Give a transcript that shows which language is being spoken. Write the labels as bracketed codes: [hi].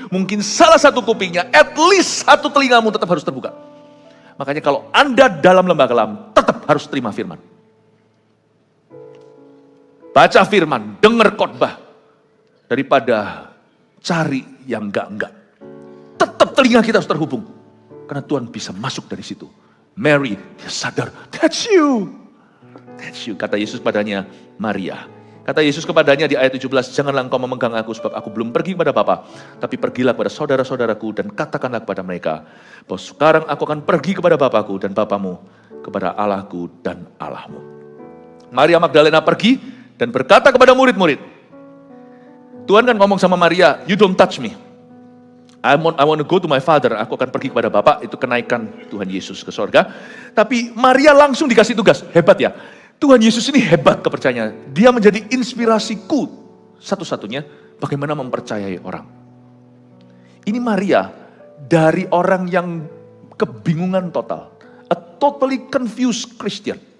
[id] Mungkin salah satu kupingnya, [en] at least [id] satu telingamu tetap harus terbuka. Makanya kalau Anda dalam lembah kelam, tetap harus terima firman. baca firman, dengar khotbah, daripada cari yang enggak-enggak. Tetap telinga kita harus terhubung. Karena Tuhan bisa masuk dari situ. Mary, dia sadar, [en] that's you. That's you. [id] Kata Yesus padanya, Maria. Kata Yesus kepadanya di ayat 17, janganlah engkau memegang aku sebab aku belum pergi kepada Bapa. Tapi pergilah kepada saudara-saudaraku dan katakanlah kepada mereka, bahwa sekarang aku akan pergi kepada Bapakku dan Bapamu, kepada Allahku dan Allahmu. Maria Magdalena pergi dan berkata kepada murid-murid. Tuhan kan ngomong sama Maria, [en] you don't touch me. I want to go to my father. [id] Aku akan pergi kepada Bapa. Itu kenaikan Tuhan Yesus ke sorga. Tapi Maria langsung dikasih tugas. Hebat ya. Tuhan Yesus ini hebat kepercayaannya. Dia menjadi inspirasiku satu-satunya bagaimana mempercayai orang. Ini Maria dari orang yang kebingungan total. [en] A totally confused Christian.